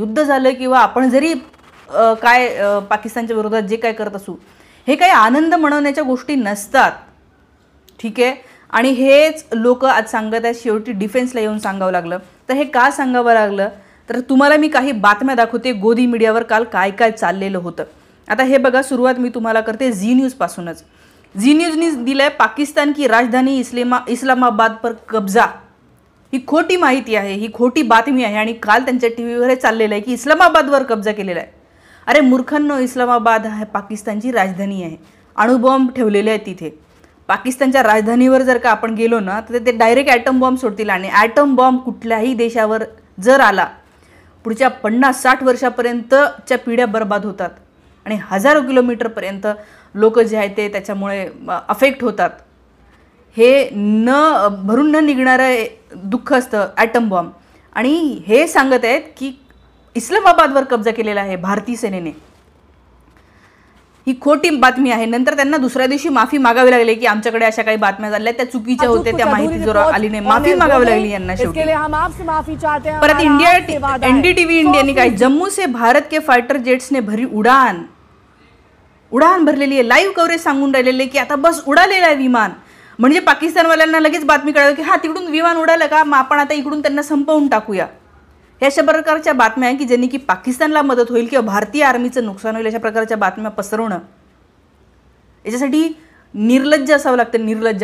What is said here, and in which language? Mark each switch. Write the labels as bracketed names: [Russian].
[Marathi] युद्ध झालं किंवा आपण जरी काय पाकिस्तानच्या विरोधात जे काय करत असू, हे काही आनंद मनवण्याच्या गोष्टी नसतात, ठीक आहे। आणि हेच लोक आज सांगत आहेत, शेवटी डिफेन्सला येऊन सांगावं लागलं। तर हे का सांगावं लागलं, तर तुम्हाला मी काही बातम्या दाखवते गोदी मीडियावर काल काय काय चाललेलं होतं। आता हे बघा, सुरुवात मी तुम्हाला करते झी न्यूज पासूनच। झी न्यूजने दिलंय [Hindi] पाकिस्तान की राजधानी इस्लामाबाद पर कब्जा। [Marathi] ही खोटी माहिती आहे, ही खोटी बातमी आहे आणि काल त्यांच्या टीव्हीवर हे चाललेलं आहे की इस्लामाबादवर कब्जा केलेला आहे। अरे मूर्खांनो, इस्लामाबाद हा पाकिस्तानची राजधानी आहे, अणुबॉम्ब ठेवलेले आहेत तिथे। पाकिस्तानच्या राजधानीवर जर का आपण गेलो ना तर ते डायरेक्ट ॲटम बॉम्ब सोडतील आणि ॲटम बॉम्ब कुठल्याही देशावर जर आला पुढच्या 50-60 वर्षापर्यंतच्या पिढ्या बर्बाद होतात आणि हजारो किलोमीटरपर्यंत लोक जे आहेत ते त्याच्यामुळे अफेक्ट होतात। हे भरून न निघणारं दुःख असतं ॲटम बॉम्ब। आणि हे सांगत आहेत की इस्लामाबादवर कब्जा केलेला आहे भारतीय सेनेने। ही खोटी बातमी आहे। नंतर त्यांना दुसऱ्या दिवशी माफी मागावी लागली की आमच्याकडे अशा काही बातम्या झाल्या त्या चुकीच्या होत्या, त्या माहिती जर आली नाही, माफी मागावी लागली यांना शेवटी। परत NDTV इंडियाने काय, [Hindi] जम्मू से भारत के फाइटर जेट्स ने भरी उड़ान [Marathi] भरलेली आहे। लाईव्ह कव्हरेज सांगून राहिलेले की आता बस उडालेलं आहे विमान, म्हणजे पाकिस्तानवाल्यांना लगेच बातमी कळाली की हा तिकडून विमान उडालं का, मग आपण आता इकडून त्यांना संपवून टाकूया। हे अशा प्रकारच्या बातम्या आहे की ज्यांनी की पाकिस्तानला मदत होईल किंवा भारतीय आर्मीचं नुकसान होईल अशा प्रकारच्या बातम्या पसरवणं, याच्यासाठी निर्लज्ज असावं लागतं, निर्लज्ज।